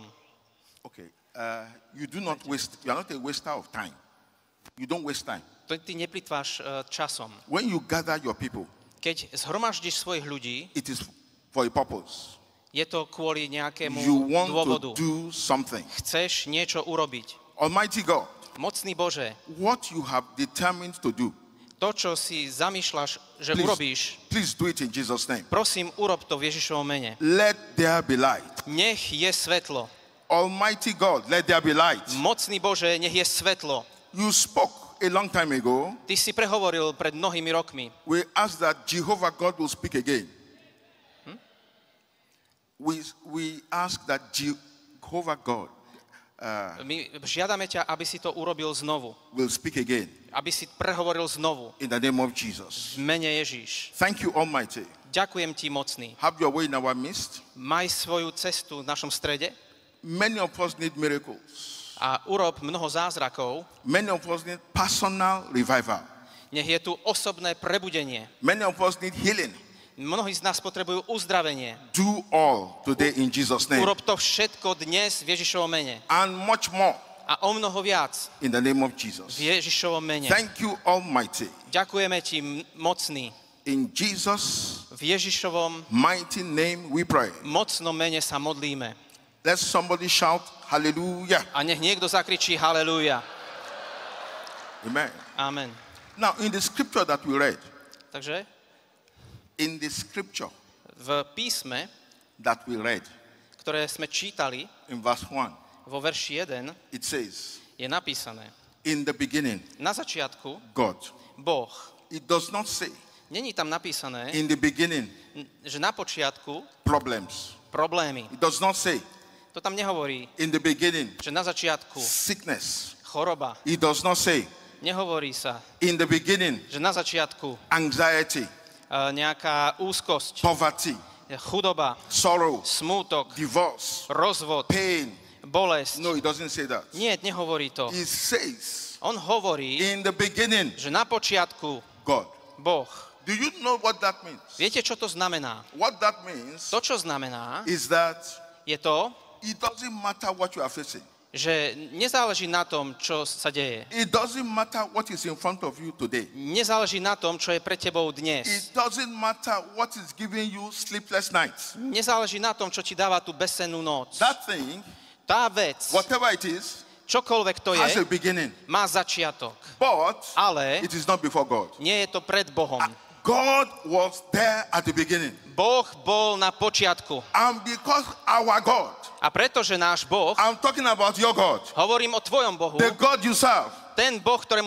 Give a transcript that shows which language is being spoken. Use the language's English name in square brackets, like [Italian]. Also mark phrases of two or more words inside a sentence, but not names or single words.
[English] Okay. You are not a waster of time. You don't waste time. [Slovak] Ty neplitváš časom. [English] When you gather your people, [Slovak] Keď zhromaždíš svojich ľudí, [English] it is for a purpose. [Slovak] je to kvôli nejakému [English] You want [Slovak] dôvodu. [English] to do something. [Slovak] Chceš niečo urobiť. [English] Almighty God, [Slovak] Mocný Bože, [English] what you have determined to do, [Slovak] to, čo si zamýšľaš, že urobíš, [English] please do it in Jesus' name. [Slovak] prosím, urob to v Ježišovom mene. [English] Let there be light. [Slovak] Nech je svetlo. [English] Almighty God, let there be light. [Slovak] Mocný Bože, nech je svetlo. [English] You spoke a long time ago. [Slovak] Ty si prehovoril pred mnohými rokmi. [English] We ask that Jehovah God will speak again. We ask that Jehovah God [Slovak] My žiadame ťa, aby si to urobil znovu. [English] will speak again [Slovak] Aby si prehovoril znovu. [English] in the name of Jesus. [Slovak] V mene Ježíš. [English] Thank you, Almighty. [Slovak] Ďakujem ti, mocný. [English] Have your way in our midst. [Slovak] Maj svoju cestu v našom strede [English] Many of us need miracles. [Slovak] a urob mnoho zázrakov. [English] Many of us need personal revival. [Slovak] Nech je tu osobné prebudenie. [English] Many of us need healing. [Slovak] Mnohí z nás potrebujú uzdravenie. [English] Do all today in Jesus' name. [Slovak] Urob to všetko dnes v Ježišovom mene. [English] And much more [Slovak] A o mnoho viac [English] in the name of Jesus. [Slovak] v Ježišovom mene. [English] Thank you, Almighty. [Slovak] Ďakujeme ti, mocný. [English] In Jesus' [Slovak] V Ježišovom [English] mighty name we pray. [Slovak] mocnom mene sa modlíme. [English] Let somebody shout hallelujah. [Slovak] A nech niekto zakričí halelúja. [English] Amen. [Slovak] Amen. [English] Now, in the scripture that we read, [Slovak] Takže [English] in the scripture [Slovak] v písme, [English] that we read, [Slovak] ktoré sme čítali [English] in verse 1, [Slovak] vo verši 1, [English] it says, [Slovak] je napísané. [English] in the beginning, [Slovak] Na začiatku [English] God. [Slovak] Boh. [English] It does not say, [Slovak] Není tam napísané, [English] in the beginning, [Slovak] že na počiatku [English] problems. [Slovak] problémy. [English] It does not say, [Slovak] To tam nehovorí, [English] in the beginning, [Slovak] že na začiatku [English] sickness. [Slovak] choroba. [English] It does not say, [Slovak] Nehovorí sa, [English] in the beginning, [Slovak] že na začiatku [English] anxiety, [Slovak] nejaká úzkosť, [English] poverty, [Slovak] chudoba, [English] sorrow, [Slovak] smútok, [English] divorce, [Slovak] rozvod, [English] pain. [Slovak] bolesť. [English] No, it doesn't say that. [Slovak] Nie, nehovorí to. [English] It says, [Slovak] On hovorí, [English] in the beginning, [Slovak] že na počiatku [English] God. [Slovak] Boh. [English] Do you know what that means? [Slovak] Viete, čo to znamená? [English] What that means [Slovak] To, čo znamená, [English] is that [Slovak] je to, [English] it doesn't matter what you are facing. [Slovak] že nezáleží na tom, čo sa deje. [English] It doesn't matter what is in front of you today. [Slovak] Nezáleží na tom, čo je pred tebou dnes. [English] It doesn't matter what is giving you sleepless nights. [Slovak] Nezáleží na tom, čo ti dáva tú bezsennú noc. [English] That thing, [Slovak] Tá vec, [English] whatever it is, [Slovak] čokoľvek to [English] has a [Slovak] je, [English] beginning. [Slovak] má začiatok. [English] But [Slovak] Ale [English] it is not before God. [Slovak] nie je to pred Bohom. [English] God was there at the beginning. [Slovak] Boh bol na počiatku. [English] And because our God, [Slovak] A pretože náš Boh, [English] I'm talking about your God, [Slovak] hovorím o tvojom Bohu, [English] the God you serve, [Slovak] ten Boh, ktorému